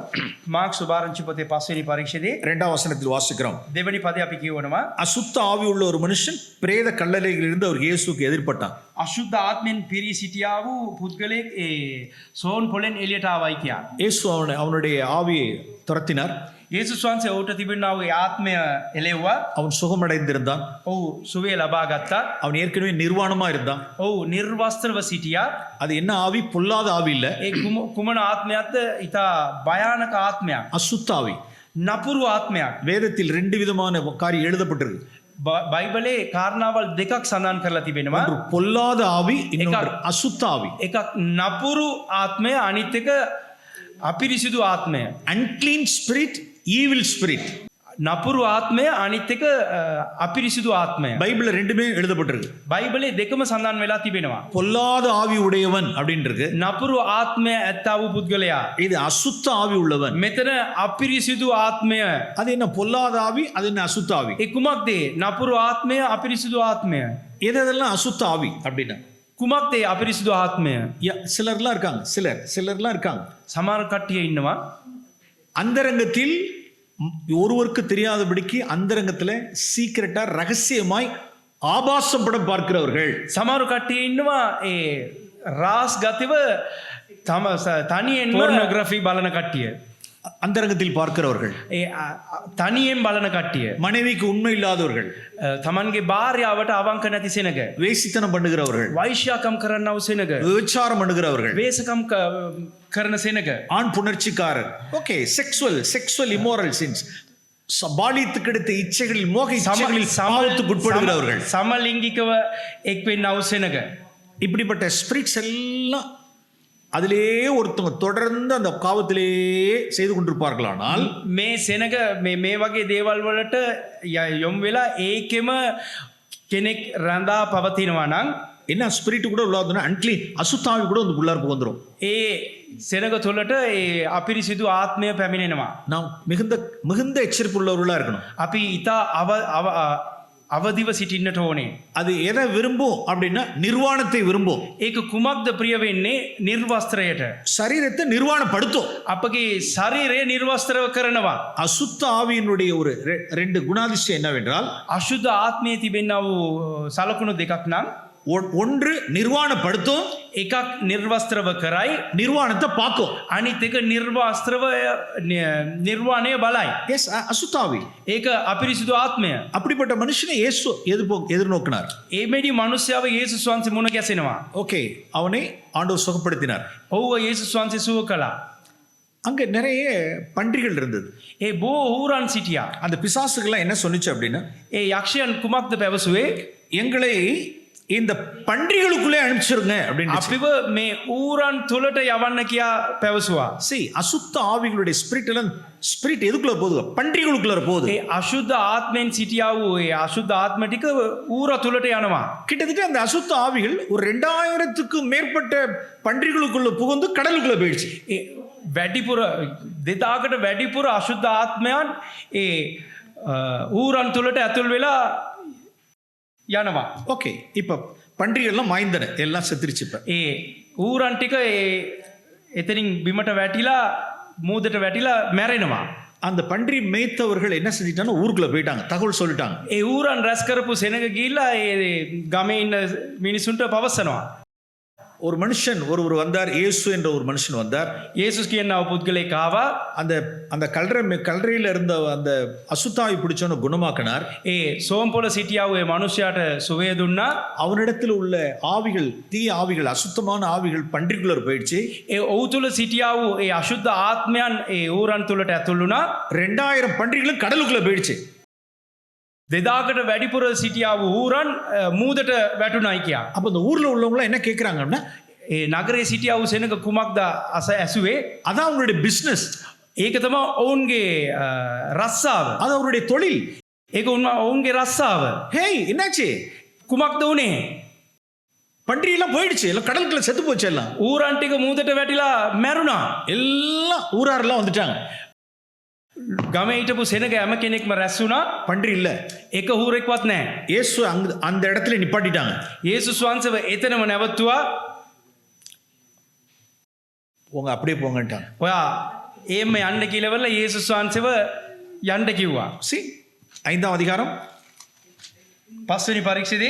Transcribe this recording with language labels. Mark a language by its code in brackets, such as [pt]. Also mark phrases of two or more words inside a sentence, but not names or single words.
[si] මාර්ක් සුභාරංචි පොතේ 5 වෙනි පරීක්ෂණයේ [ta] 2ஆம் வசனத்தில் வாசிக்கிறோம். [si] දෙවෙනි පදේ අපි කියවනවා. [ta] அசுத்த ஆவி உள்ள ஒரு மனுஷன் பிரேத கல்லறையில் இருந்து அவர் இயேசுக்கு எதிர்பட்டான். [si] අශුද්ධ ආත්මෙන් පිරී සිටියා වූ පුද්ගලයෙක් ඒ සෝන් පොලෙන් එළියට ආවයි කියන්නේ. [ta] இயேசு அவனுடைய ஆவியை துரத்தினார். [si] යේසුස් වහන්සේ ඔහුට තිබෙනා වූ ආත්මය එළෙව්වා. [ta] அவன் சுகமடைந்திருந்தான். [si] ඔහු සුවය ලබා ගත්තා. [ta] அவன் ஏற்கனவே நிர்வாணமா இருந்தான். [si] ඔහු නිර්වස්ත්‍රව සිටියා. [ta] அது என்ன ஆவி? பொல்லாத ஆவி இல்ல, [si] ඒ කුමන ආත්මයක්ද? ඊට භයානක ආත්මයක්. [ta] அசுத்த ஆவி. [si] නපුරු ආත්මයක්. [ta] வேதத்தில் 2 விதமான காரியம் எழுதப்பட்டிருக்கு. [si] බයිබලේ කාරණාවල් දෙකක් සඳහන් කරලා තිබෙනවා. [ta] ஒன்று பொல்லாத ஆவி, இன்னொன்று அசுத்த ஆவி. [si] එකක් නපුරු ආත්මය, අනිත් එක අපිරිසිදු ආත්මය. [en] unclean spirit, evil spirit. [si] නපුරු ආත්මය, අනිත් එක අපිරිසිදු ආත්මය. [ta] பைபிள்ல ரெண்டுமே எழுதப்பட்டிருக்கு. [si] බයිබලේ දෙකම සඳහන් වෙලා තිබෙනවා. [ta] பொல்லாத ஆவி உடையவன் அப்படின்னு இருக்கு. [si] නපුරු ආත්මය ඇත්තා වූ පුද්ගලයා. [ta] இது அசுத்த ஆவி உள்ளவன். [si] මෙතන අපිරිසිදු ආත්මය. [ta] அது என்ன பொல்லாத ஆவி, அது என்ன அசுத்த ஆவி? [si] ඒ කුමක්ද? නපුරු ආත්මය, අපිරිසිදු ආත්මය. [ta] எதெல்லாம் அசுத்த ஆவி அப்படின்னா [si] කුමක්ද අපිරිසිදු ආත්මය? [ta] சிலர்லாம் இருக்காங்க. சிலர்லாம் இருக்காங்க. [si] සමහර කට්ටිය ඉන්නවා [ta] அந்தரங்கத்தில் ஒருவருக்கு தெரியாதபடிக்கு அந்தரங்கத்துல சீக்கிரட்டா ரகசியமாய் ஆபாசம் படம் பார்க்கிறவர்கள். [si] සමහර කට්ටිය ඉන්නවා ඒ රාස් ගතිව තම තනියෙන් පොර්නෝග්‍රැෆි බලන කට්ටිය. [ta] அந்தரங்கத்தில் பார்க்கிறவர்கள். [si] ඒ තනියෙන් බලන කට්ටිය. [ta] மனைவிக்கு உண்மை இல்லாதவர்கள். [si] තමන්ගේ භාර්යාවට අවංක නැති සෙනග. [ta] வேசித்தனம் பண்ணுகிறவர்கள். [si] වෛශ්‍යාකම් කරන්නව සෙනග. [ta] விபச்சாரம் பண்ணுகிறவர்கள். [si] වේසකම් කරන සෙනග. [ta] ஆண் புணர்ச்சிக்காரர். ஓகே, [en] sexual immoral sins, [ta] பாலியத்துக்கு எடுத்த இச்சைகளில் மோக இச்சைகளில் பாவத்துக்கு உட்படுகிறவர்கள். [si] සමලිංගිකව එක් වෙන්නව සෙනග. [ta] இப்படிப்பட்ட ஸ்பிரிட்ஸ் எல்லாம் அதிலேயே ஒருத்தவங்க தொடர்ந்து அந்த பாவத்திலேயே செய்து கொண்டிருப்பார்களானால் [si] මේ සෙනග මේ වගේ දේවල් වලට යොමු වෙලා ඒකෙම කෙනෙක් රඳා පවතිනවා නම් [ta] என்ன ஸ்பிரிட் கூட உள்ளாதுன்னா அன்க்ளீன் அசுத்தாவி கூட வந்து உள்ளார்ப்பு வந்துடும். [si] ඒ සෙනග තුළට ඒ අපිරිසිදු ආත්මය පැමිණෙනවා. [ta] நாம் மிகுந்த எச்சரிப்பு உள்ளவர்களா இருக்கணும். [si] අපි ඉතා අවදිව සිටින්නට ඕනේ. [ta] அது எதை விரும்பும் அப்படின்னா நிர்வாணத்தை விரும்பும். [si] ඒක කුමක්ද ප්‍රිය වෙන්නේ? නිර්වස්ත්‍රයට. [ta] சரீரத்தை நிர்வாணப்படுத்தும். [si] අපගේ ශරීරය නිර්වස්ත්‍රව කරනවා. [ta] அசுத்த ஆவியினுடைய ஒரு ரெண்டு குணாதிசயம் என்னவென்றால், [si] අශුද්ධ ආත්මයේ තිබෙනා වූ සලකුණු දෙකක් නම් [ta] ஒன்று நிர்வாணப்படுத்தும், [si] එකක් නිර්වස්ත්‍රව කරයි, [ta] நிர்வாணத்தை பார்க்கும். [si] අනිත් එක නිර්වස්ත්‍රව නිර්වාණය බලයි. [ta] எஸ், அசுத்தாவி. [si] ඒක අපිරිසුදු ආත්මය. [ta] அப்படிப்பட்ட மனுஷனை இயேசு எதிர்நோக்கினார். [si] එමෙඩි මනුස්සයාව යේසුස් වහන්සේ මුණ ගැසෙනවා. [ta] ஓகே, அவனை ஆண்டவர் சுகப்படுத்தினார். [si] ඔව්ව යේසුස් වහන්සේ සුව කළා. [ta] அங்க நிறைய பன்றிகள் இருந்தது. [si] ඒ බෝ ඌරන් සිටියා. [ta] அந்த பிசாசுகள்லாம் என்ன சொன்னுச்சு அப்படின்னா, [si] ඒ යක්ෂයන් කුමක්ද පැවසුවේ? [ta] எங்களை இந்த பன்றிகளுக்குள்ளே அனுப்பிச்சிருங்க அப்படின்னு. [si] අපිව මේ ඌරන් තුලට යවන්න කියා පැවසුවා. [ta] சரி, அசுத்த ஆவிகளுடைய ஸ்பிரிட் எதுக்குள்ள போகுது? பன்றிகளுக்குள்ள போகுது. [si] ඒ අශුද්ධ ආත්මෙන් සිටියා වූ ඒ අශුද්ධ ආත්ම ටික ඌර තුලට යනවා. [ta] கிட்டத்தட்ட அந்த அசுத்த ஆவிகள் ஒரு 2000க்கு மேற்பட்ட பன்றிகளுக்குள்ள புகுந்து கடலுக்குள்ள போயிடுச்சு. [si] ඒ වැඩිපුර 2000කට වැඩිපුර අශුද්ධ ආත්මයන් ඒ ඌරන් තුලට ඇතුල් වෙලා යනවා. [ta] ஓகே, இப்ப பன்றிகள்லாம் மாய்ந்தன, எல்லாம் செத்துருச்சு. இப்ப [si] ඒ ඌරන් ටික ඒ එතනින් බිමට වැටිලා මූදට වැටිලා මැරෙනවා. [ta] அந்த பன்றி மேய்த்தவர்கள் என்ன செஞ்சிட்டாங்க? ஊருக்குள்ள போயிட்டாங்க, தகவல் சொல்லிட்டாங்க. [si] ඒ ඌරන් රැස් කරපු සෙනඟ ගිහිල්ලා ඒ ගමේ ඉන්න මිනිසුන්ට පවසනවා. [ta] ஒரு மனுஷன் ஒருவர் வந்தார், இயேசு என்ற ஒரு மனுஷன் வந்தார். [si] යේසුස් කියනවා පුද්ගලෙක් ආවා. [ta] அந்த அந்த கல்லறையில இருந்த அந்த அசுத்தாவி பிடிச்சவனை குணமாக்கினார். [si] ඒ සෝම්පොළ සිටියා වූ ඒ මනුෂ්‍යයාට සුවය දුන්නා. [ta] அவனிடத்தில் உள்ள ஆவிகள், தீய ஆவிகள், அசுத்தமான ஆவிகள் பன்றிக்குள்ள போயிடுச்சு. [si] ඒ ඔහු තුල සිටියා වූ ඒ අශුද්ධ ආත්මයන් ඒ ඌරන් තුලට ඇතුල් වුණා. [ta] 2000 பன்றிகளும் கடலுக்குள்ள போயிடுச்சு. [si] 2000කට වැඩිපුර සිටියා වූ ඌරන් මූදට වැටුණායි කියා. [ta] அப்ப இந்த ஊர்ல உள்ளவங்க என்ன கேக்குறாங்கன்னா, [si] ඒ නගරේ සිටියා වූ සෙනඟ කුමක්ද ඇසුවේ? [ta] அதான் அவங்களுடைய பிசினஸ், [si] ඒක තමයි ඔවුන්ගේ රස්සාව. [ta] அது அவருடைய தொழில். [si] ඒක ඔවුන්ගේ රස්සාව. [ta] ஹேய், என்னாச்சு? [si] කුමක්ද උනේ? [ta] பன்றி எல்லாம் போயிடுச்சு, எல்லாம் கடலுக்குள்ள செத்து போச்சு. எல்லாம் [si] ඌරන් ටික මූදට වැටිලා මැරුණා. [ta] எல்லாம் ஊராரெல்லாம் வந்துட்டாங்க. [si] ගමේ හිටපු සෙනඟ හැම කෙනෙක්ම රැස් වුණා. [ta] பன்றி இல்ல. [si] එක ඌරෙක්වත් නැහැ. [ta] இயேசு அந்த இடத்துல நிப்பாட்டிட்டாங்க. [si] යේසුස් වහන්සේව එතනම නැවතුවා. [ta] போங்க, அப்படியே போங்கட்டாங்க. [si] ඔයා එහෙම යන්න කියලා යේසුස් වහන්සේව යන්න කිව්වා. [ta] See, 5ஆம் அதிகாரம் [si] 5 වෙනි පරීක්ෂණයේ